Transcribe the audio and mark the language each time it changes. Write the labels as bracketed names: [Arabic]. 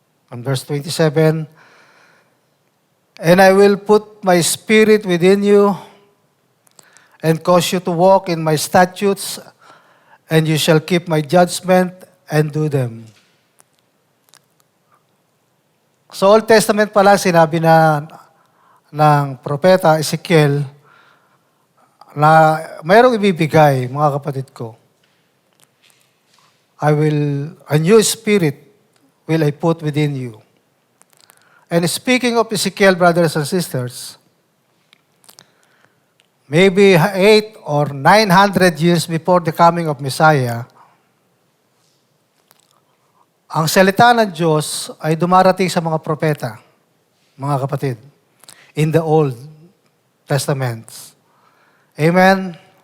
[English] And verse 27, and I will put my spirit within you, and cause you to walk in my statutes, and you shall keep my judgment and do them. [Filipino] Sa Old Testament pala, sinabi na ng propeta Ezekiel na mayroong ibibigay, mga kapatid ko. [English] A new spirit will I put within you. And speaking of Ezekiel, brothers and sisters, maybe 800 or 900 years before the coming of Messiah, [Filipino] ang salita ng Diyos ay dumarating sa mga propeta, mga kapatid, [English] in the Old Testament. Amen?